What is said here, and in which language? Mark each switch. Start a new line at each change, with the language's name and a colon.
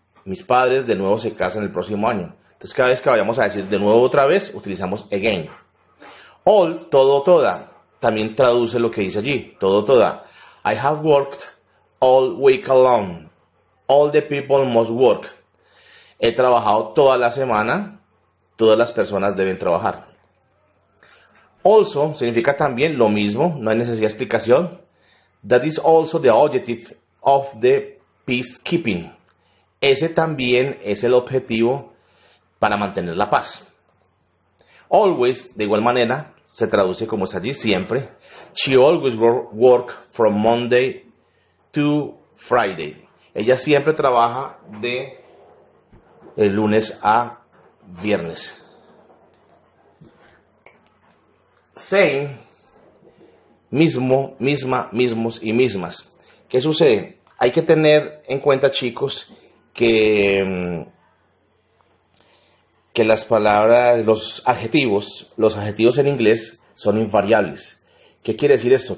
Spanish: Mis padres de nuevo se casan el próximo año. Entonces cada vez que vayamos a decir de nuevo otra vez, utilizamos again. All, todo, toda. también traduce lo que dice allí, todo, toda.
English: I have worked all week long. All the people must work.
Spanish: He trabajado toda la semana, todas las personas deben trabajar. Also significa también lo mismo, no hay necesidad de explicación.
English: That is also the objective of the peacekeeping.
Spanish: Ese también es el objetivo para mantener la paz. Always, de igual manera, se traduce como está allí siempre.
English: She always work from Monday to Friday.
Spanish: Ella siempre trabaja de lunes a viernes. Same, mismo, misma, mismos y mismas. ¿Qué sucede? Hay que tener en cuenta, chicos, que las palabras, los adjetivos en inglés son invariables. ¿Qué quiere decir esto?